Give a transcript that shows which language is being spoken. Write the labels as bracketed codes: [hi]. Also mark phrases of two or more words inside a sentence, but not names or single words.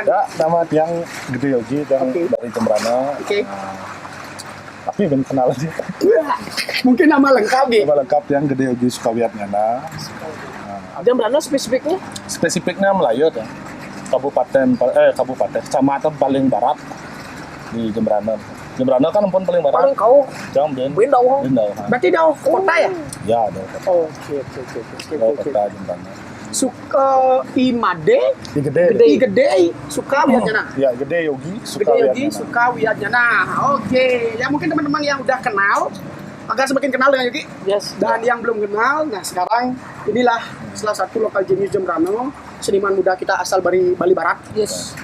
[id] Ya, nama tiang Gede Yogi dari Jembrana. Oke. Tapi belum kenal aja. Mungkin nama lengkap nih. Nama lengkap tiang Gede Yogi Sukawiatnyana. Jembrana spesifiknya? Spesifiknya Melayu ya. Kabupaten kecamatan paling barat di Jembrana. Jembrana kan ampun paling barat. Paling kau. Jam Ben. Bendau. Berarti kota ya? Ya, ada kota. Oke. Kota Jembrana. suka imade, gede, suka wiyatnyana. Ya, gede Yogi, suka Gede Yogi, wiyatnyana. suka wiyatnyana. Oke, ya mungkin teman-teman yang udah kenal, akan semakin kenal dengan Yogi. Yes. Dan yang belum kenal, nah sekarang inilah salah satu lokal jenius Jembrano, seniman muda kita asal Bali Barat. Yes.